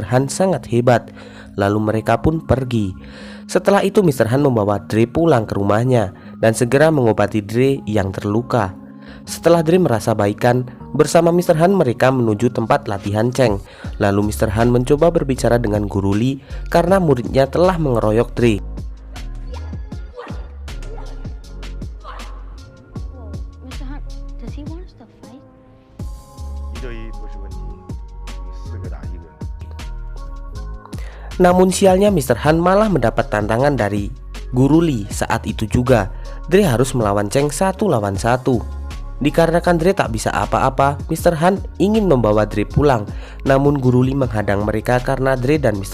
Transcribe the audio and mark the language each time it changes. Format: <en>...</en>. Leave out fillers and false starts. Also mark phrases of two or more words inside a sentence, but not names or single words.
<id>Han sangat hebat. lalu mereka pun pergi. Setelah itu Mr. Han membawa Dre pulang ke rumahnya dan segera mengobati Dre yang terluka. Setelah Dre merasa baikan, bersama Mr. Han mereka menuju tempat latihan Cheng. Lalu Mr. Han mencoba berbicara dengan Guru Lee karena muridnya telah mengeroyok Dre.</id> <en>Mr. Hunt, does he want us to fight?</en> <zh>一对一不是问题，你4个打1个。</zh> <id>Namun sialnya Mr. Han malah mendapat tantangan dari Guru Lee saat itu juga. Dre harus melawan Cheng 1 lawan 1. Dikarenakan Dre tak bisa apa-apa, Mr. Han ingin membawa Dre pulang. Namun Guru Lee menghadang mereka karena Dre dan Mr.</id>